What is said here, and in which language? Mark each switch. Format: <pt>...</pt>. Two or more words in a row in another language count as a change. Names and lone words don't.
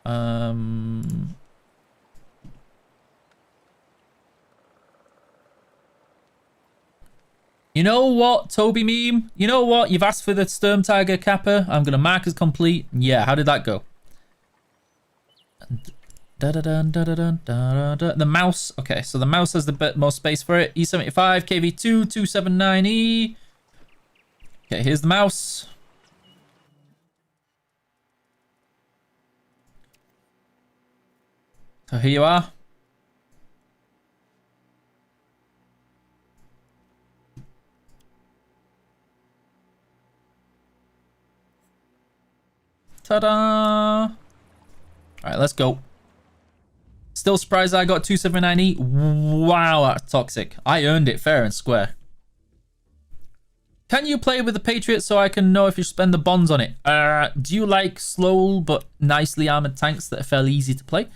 <en>You know what, Toby Meme? You know what? You've asked for the Sturm Tiger Kappa. I'm going to mark as complete. Yeah, how did that go? The mouse. Okay, so the mouse has the most space for it. E75, KV2, 279E. Okay, here's the mouse. So here you are. Ta-da! All right, let's go. Still surprised I got 279E. Wow, that's toxic. I earned it fair and square. Can you play with the Patriot so I can know if you spend the bonds on it? Do you like slow but nicely armored tanks that are fairly easy to play?</en>